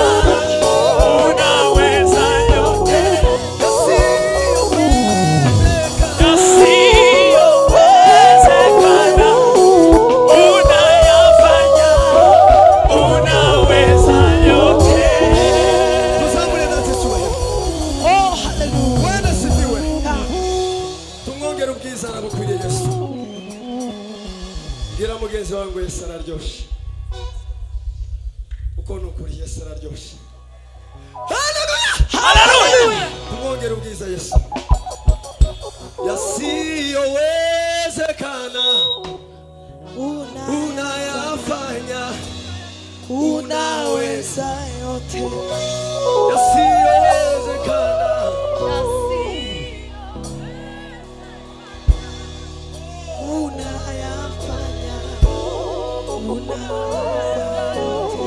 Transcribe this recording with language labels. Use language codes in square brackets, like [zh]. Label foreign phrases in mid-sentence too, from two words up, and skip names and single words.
[sw] Unaweza yote. Yasiyowezekana unayafanya. Unaweza yote. [rw] Tuzamure nati suwe. Oh, hallelujah. [sw] Bwana sifiwe. [rw] Tumwongere ubwiza na bukwiriye Yesu. bwira mugenzi wawe ngo Yesu araryoshe uko nukuri Yesu araryoshe haleluya tumwongere ubwiza Yesu [sw] yasiyowezekana unayafanya unaweza yote yasiyowezekana unayafanya unaweza yote